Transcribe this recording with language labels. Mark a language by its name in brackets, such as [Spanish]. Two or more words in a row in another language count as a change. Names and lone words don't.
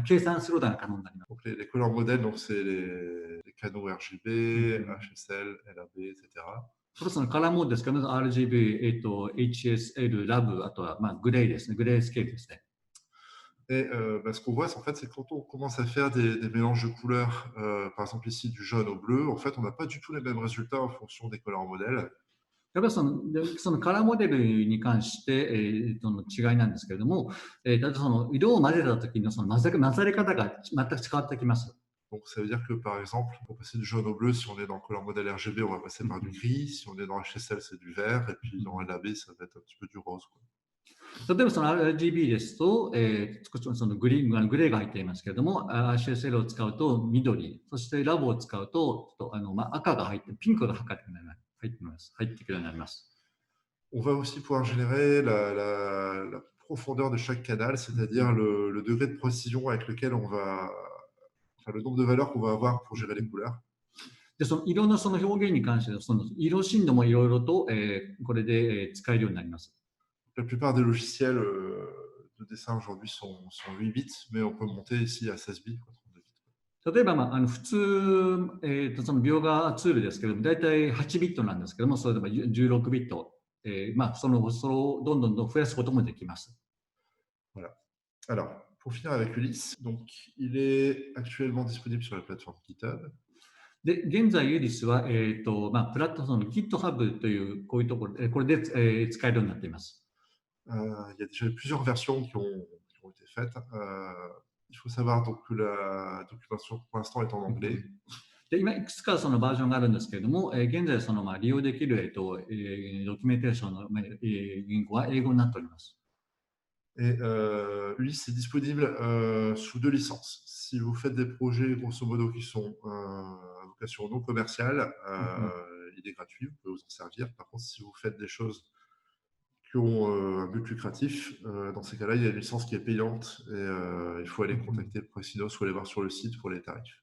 [Japanese] 計算することが可能になります。 [French] Donc les color modèles, donc c'est les canaux RGB, HSL, LAB, etc. [Japanese] そのカラーモードですけど、RGB、HSL、LAB、あとはグレーですね、グレースケールですね。 [French] Et ce qu'on voit, en fait, c'est que quand on commence à faire des mélanges de couleurs, par exemple ici du jaune au bleu, en fait, on n'a pas du tout les mêmes résultats en fonction des color modèles. [Japanese] やっぱりそのカラーモデルに関して、の違いなんですけれども、例えばその色を混ぜた時のその混ざり方が全く変わってきます。 [French] Donc ça veut dire que par exemple, pour passer du jaune au bleu, si on est dans le color modèle RGB, on va passer par du gris. Si on est dans HSL, c'est du vert. Et puis dans LAB, ça va être un petit peu du rose, quoi. [Japanese] 例えばその RGB ですと、少しそのグレーが入っていますけれども、HSL を使うと緑、そしてラボを使うと赤が入って、ピンクが入ってくるようになります。 [French] On va aussi pouvoir générer la profondeur de chaque canal, c'est-à-dire le degré de précision avec lequel on va, enfin le nombre de valeurs qu'on va avoir pour gérer les couleurs. [Japanese] で、その色のその表現に関しては、その色振動もいろいろと、これで使えるようになります。 [French] La plupart des logiciels de dessin aujourd'hui sont 8 bits, mais on peut monter ici à 16 bits. [Japanese] 例えば、普通、その描画ツールですけども、だいたい8ビットなんですけども、それでも16ビット、それをどんどん増やすこともできます。 [French] Voilà. Alors, pour finir avec Ulysse, donc il est actuellement disponible sur la plateforme GitHub. [Japanese] で、現在、ユリスは、プラットフォームの GitHub という、こういうところ、これで、使えるようになっています。 [French] Il y a déjà plusieurs versions qui ont été faites. Il faut savoir donc que la documentation pour l'instant est en anglais. [Japanese] で今、いくつかそのバージョンがあるんですけれども、現在、利用できる、ドキュメンテーションの、言語は英語になっております。 [French] Et Ulysse est disponible sous deux licences. Si vous faites des projets grosso modo qui sont à vocation non commerciale, il est gratuit, vous pouvez vous en servir. Par contre, si vous faites des choses qui ont un but lucratif, dans ces cas-là, il y a une licence qui est payante et il faut aller contacter Presinos ou aller voir sur le site pour les tarifs.